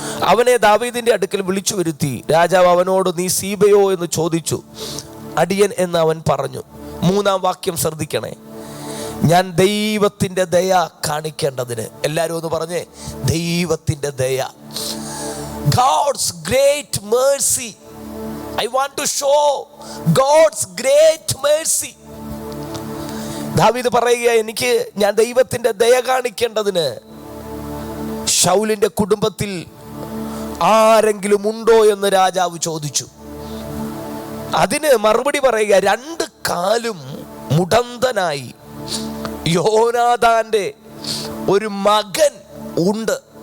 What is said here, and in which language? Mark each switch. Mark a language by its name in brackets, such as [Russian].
[Malayalam] അവനെ ദാവീദിന്റെ അടുക്കൽ വിളിച്ചു വരുത്തി. രാജാവ് അവനോട്, നീ സീബയോ എന്ന് ചോദിച്ചു. അടിയൻ എന്ന് അവൻ പറഞ്ഞു. 3-ാം വാക്യം ശ്രദ്ധിക്കണേ, ഞാൻ ദൈവത്തിൻ്റെ ദയ കാണിക്കേണ്ടതിന്. എല്ലാവരും ഒന്ന് പറഞ്ഞേ, ദൈവത്തിൻ്റെ ദയ. [English] God's great mercy. I want to show God's great mercy. [Malayalam] ദാവീദ് പറയുക, ഞാൻ ദൈവത്തിൻ്റെ ദയ കാണിക്കേണ്ടതിന് ശൗലിൻ്റെ കുടുംബത്തിൽ ആരെങ്കിലും ഉണ്ടോ എന്ന് രാജാവ് ചോദിച്ചു. അതിന് മറുപടി പറയുക, 2 കാലും മുടന്തനായി യോനാഥാന്റെ ഒരു മകൻ ഉണ്ട്.